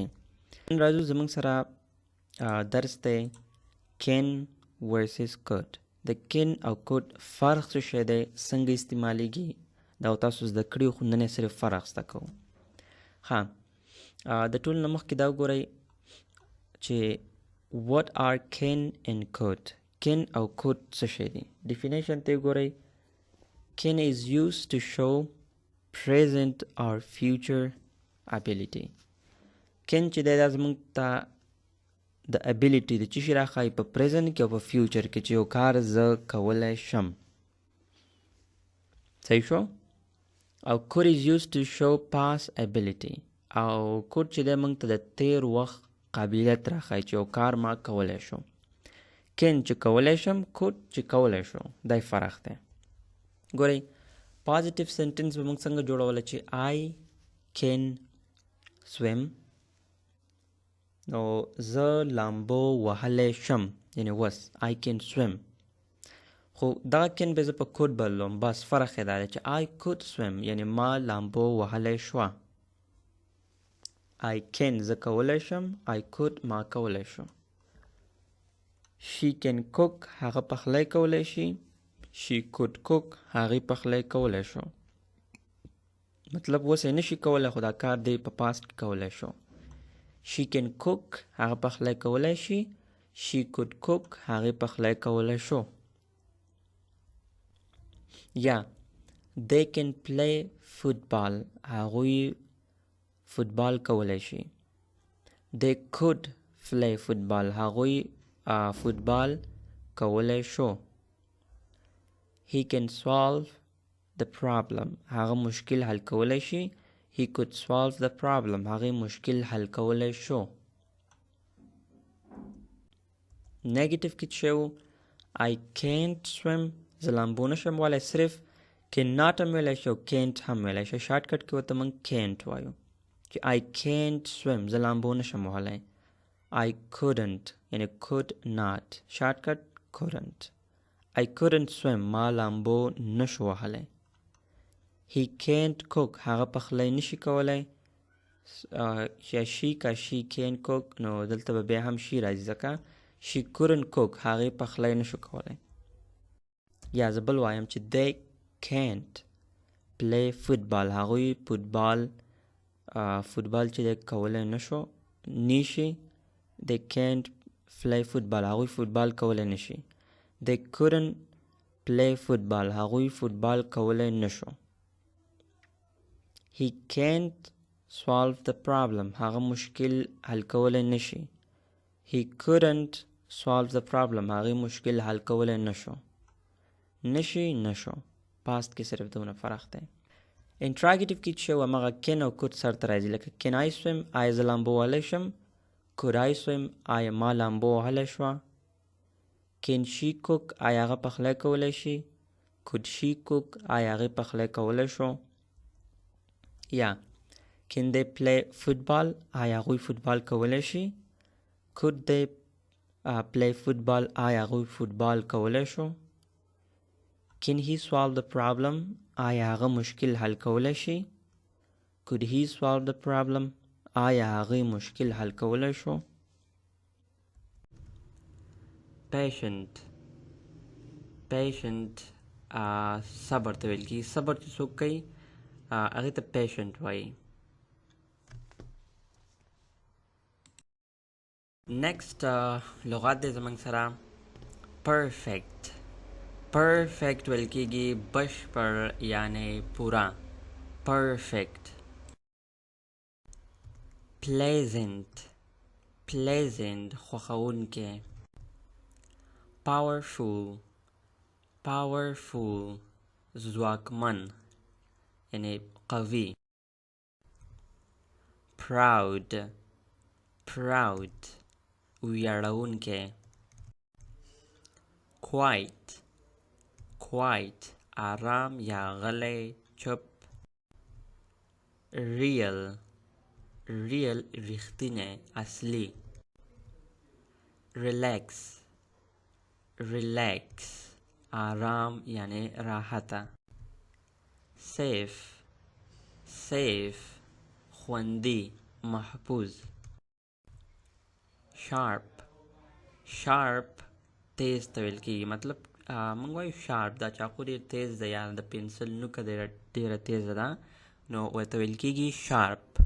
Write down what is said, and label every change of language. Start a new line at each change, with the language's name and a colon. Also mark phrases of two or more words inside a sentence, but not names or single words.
Pashto: نن راځو زموږ سره درس دی کن ورسز کوټ. د کن او کوټ فرق څه شی دی، څنګه استعمالیږي، دا تاسو زده کړي خو نن یې صرف فرق زده کوو. د ټول نه مخکې دا وګورئ چې
English: what are kin and coat.
Pashto: kin او coat څه شی دی. definition ته وګورئ.
English: kin is used to show present or future ability.
Pashto: kin چې دی دا زموږ ته د ability د څه شي راښایي په present کې او په future کې چې یو کار زه کولی شم. صحیح شو.
English: او coat is used to show past ability.
Pashto: او coat چې دی موږ ته د تیر وخت قابلیت راښایي چې یو کار ما کولی شو. کن چې کولی شم، کوټ چې کولی شو، دا فرق دی. ګورئ پازیټیو سنټنس به موږ څنګه جوړولی چې
English: I can swim.
Pashto: نو زه لامبو وهلی شم، یعنې وس
English: I can swim.
Pashto: خو دغه کن به زه په کوټ بدلوم، بس فرق یې دا دی چې
English: I could swim
Pashto: یعنې ما لامبو وهلی شوه.
English: I can
Pashto: زه کولی شم،
English: I could
Pashto: ما کولی شو.
English: She can cook
Pashto: هغه پخلی کولی شي.
English: She could cook
Pashto: هغې پخلی کولی شو. مطلب اوس یې نشي کولی خو دا کار دی په پاست کې کولی شو.
English: She can cook
Pashto: هغه پخلی کولی شي.
English: She could cook
Pashto: هغې پخلی کولی شو. یا
English: they can play football
Pashto: هغوی فوتبال کولی شي.
English: They could play football
Pashto: هغوی فوتبال کولی شو.
English: He can solve the problem
Pashto: هغه مشکل حل کولی شي.
English: He could solve the problem
Pashto: هغې مشکل حل کولی شو. نیگیټیو کې چې و
English: I can't swim
Pashto: زه لامبو نشم وهلی، صرف cannot هم ویلی شي او can't هم ویلی شي. شارټکټ کې ورته موږ can't وایو چې
English: I can't swim
Pashto: زه لامبو نشم وهلی.
English: I couldn't یعنی could not. shortcut couldn't. I couldn't swim
Pashto: ما لامبو نشو وهلی.
English: He can't cook
Pashto: هغه پخلی نشي کولی. یا she که
English: she can't cook
Pashto: نو دلته به بیا هم she راځي ځکه
English: she couldn't cook
Pashto: هغې پخلی نشو کولی. یا زه بل وایم چې
English: they can't play football
Pashto: هغوی فوتبال چې دی کولی نشو نیشي.
English: They can't play football
Pashto: هغوی فوتبال کولی نشي.
English: They couldn't play football
Pashto: هغوی فوتبال کولی نشو.
English: He can't solve the problem
Pashto: هغه مشکل حل کولی نشي.
English: He couldn't solve the problem
Pashto: هغې مشکل حل کولی نشو. نشو پاست کې صرف دونه فرق دی. انټراګیټیو کې چې همغه کن او کوټ سرته راځي. لکه
English: can I swim
Pashto: آیا زه لامبو وهلی شم.
English: could I swim
Pashto: آیا ما لامبو وهلی شوه.
English: can she cook
Pashto: آیا هغه پخلی کولی شي.
English: could she cook
Pashto: آیا هغې پخلی کولی شو. یا
English: can they play football
Pashto: آیا هغوی فوتبال کولی شي.
English: could they play football
Pashto: آیا هغوی فوتبال کولی شو.
English: can he solve the problem
Pashto: آیا هغه مشکل حل کولی شي.
English: could he solve the problem
Pashto: آیا هغې مشکل حل کولی شو. patient صبر ته ویل کېږي. صبر چې څوک کوي هغې ته patient وایي. next لغات دی زموږ سره perfect ویل کېږي بشپړ یعنی پورا.
English: perfect. pleasant خوښونکی.
Pashto: powerful ځواکمن یعنی قوي.
English: proud proud
Pashto: ویاړونکی
English: quiet quiet
Pashto: آرام یا غلی چپ
English: real real
Pashto: رښتینی اصلي
English: relax relax
Pashto: آرام یعنی راحته
English: safe safe
Pashto: خوندي محفوظ
English: sharp sharp
Pashto: تیز ته ویل کېږي مطلب موږ وایو شارپ دا چاقو ډېر تیز ده یا د پنسل نوکه ډېره تیزه ده نو ورته ویل کېږي شارپ